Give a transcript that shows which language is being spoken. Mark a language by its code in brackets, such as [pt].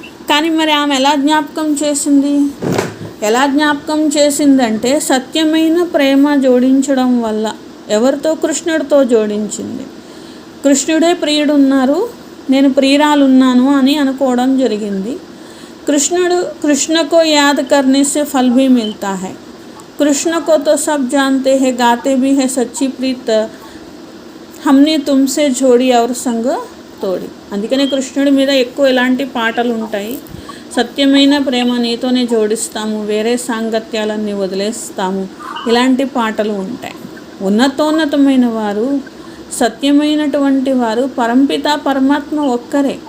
[te] కానీ మరి ఆమె ఎలా జ్ఞాపకం చేసింది? ఎలా జ్ఞాపకం చేసిందంటే సత్యమైన ప్రేమ జోడించడం వల్ల. ఎవరితో? కృష్ణుడితో జోడించింది. కృష్ణుడే ప్రియుడున్నారు, నేను ప్రియురాలున్నాను అని అనుకోవడం జరిగింది. [hi] कृष्ण को याद करने से फल भी मिलता है. कृष्ण को तो सब जानते हैं, गाते भी है सच्ची प्रीत हमने तुमसे जोड़ी और संग తోడి. [te] అందుకనే కృష్ణుడి మీద ఎక్కువ ఇలాంటి పాటలు ఉంటాయి. సత్యమైన ప్రేమ నీతోనే జోడిస్తాము, వేరే సాంగత్యాలన్నీ వదిలేస్తాము, ఇలాంటి పాటలు ఉంటాయి. ఉన్నతోన్నతమైన వారు, సత్యమైనటువంటి వారు, పరంపిత పరమాత్మ ఒక్కరే.